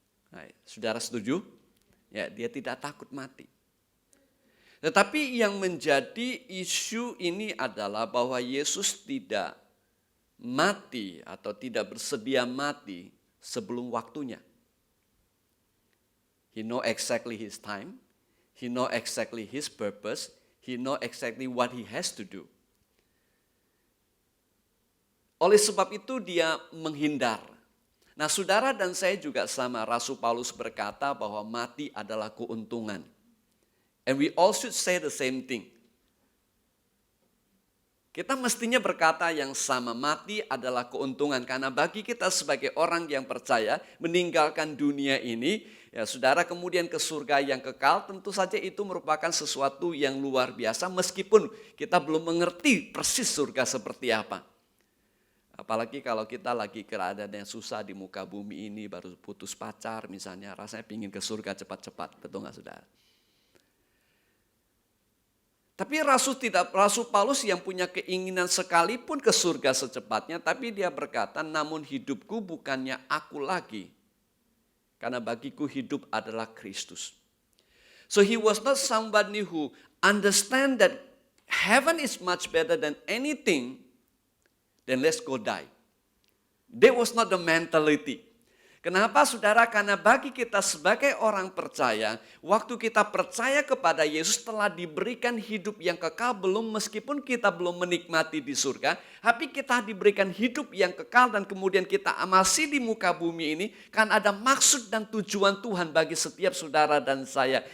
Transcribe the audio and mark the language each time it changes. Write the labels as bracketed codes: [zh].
[id] Nah, saudara setuju? Ya, dia tidak takut mati. Tetapi yang menjadi isu ini adalah bahwa Yesus tidak mati atau tidak bersedia mati sebelum waktunya. [en] He know exactly his time, he know exactly his purpose, he know exactly what he has to do. [id] Oleh sebab itu dia menghindar. Nah, saudara dan saya juga sama. Rasul Paulus berkata bahwa mati adalah keuntungan. [en] And we all should say the same thing. [id] Kita mestinya berkata yang sama, mati adalah keuntungan. Karena bagi kita sebagai orang yang percaya, meninggalkan dunia ini, ya saudara kemudian ke surga yang kekal, tentu saja itu merupakan sesuatu yang luar biasa. Meskipun kita belum mengerti persis surga seperti apa. Apalagi kalau kita lagi keadaan yang susah di muka bumi ini, baru putus pacar misalnya, rasanya pingin ke surga cepat-cepat, betul nggak saudara? Tapi Rasul Paulus yang punya keinginan sekalipun ke surga secepatnya, tapi dia berkata, namun hidupku bukannya aku lagi, karena bagiku hidup adalah Kristus. [en] So he was not somebody who understand that heaven is much better than anything. Then let's go die. That was not the mentality. [id] Kenapa saudara? Karena bagi kita sebagai orang percaya, waktu kita percaya kepada Yesus telah diberikan hidup yang kekal, meskipun kita belum menikmati di surga, tapi kita diberikan hidup yang kekal dan kemudian kita masih di muka bumi ini, kan ada maksud dan tujuan Tuhan bagi setiap saudara dan saya.